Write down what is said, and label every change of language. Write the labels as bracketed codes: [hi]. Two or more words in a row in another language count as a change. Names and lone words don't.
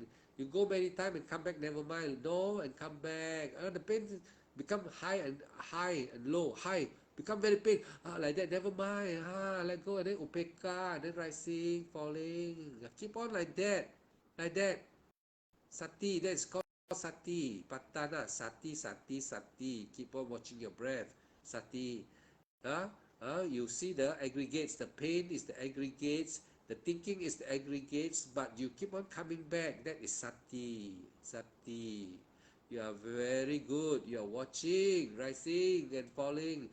[en] You go many times and come back. Never mind. No and come back. The pain become high and low. High become very pain. Like that. Never mind. Let go and then upeka. And then rising, falling. Keep on like that. Like that. Sati. That is called sati. Patana. Sati. Keep on watching your breath. Sati. You see the aggregates. The pain is the aggregates. The thinking is the aggregates. But you keep on coming back. That is sati. Sati. You are very good. You are watching, rising and falling.